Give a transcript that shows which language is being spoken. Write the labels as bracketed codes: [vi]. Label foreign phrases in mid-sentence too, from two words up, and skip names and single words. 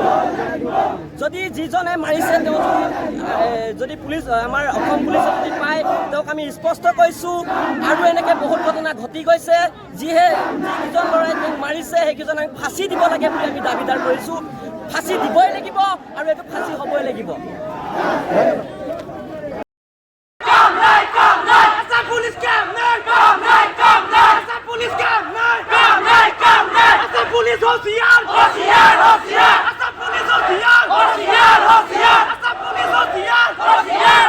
[as] যদি যিজনে মাৰিছে তেওঁ যদি পুলিচ আমাৰ অসম পুলিচে যদি পায় তেওঁক আমি স্পষ্ট কৈছোঁ আৰু এনেকৈ বহুত ঘটনা ঘটি গৈছে যিকেইজন ল'ৰাই তেওঁক মাৰিছে সেইকেইজন আমি ফাঁচি দিব লাগে বুলি আমি দাবীদাৰ কৰিছোঁ ফাঁচি দিবই লাগিব আৰু এইটো ফাঁচি হ'বই লাগিব Police hoşiyar, hoşiyar, hoşiyar. Asam police hoşiyar, hoşiyar, hoşiyar. Asam police hoşiyar, hoşiyar.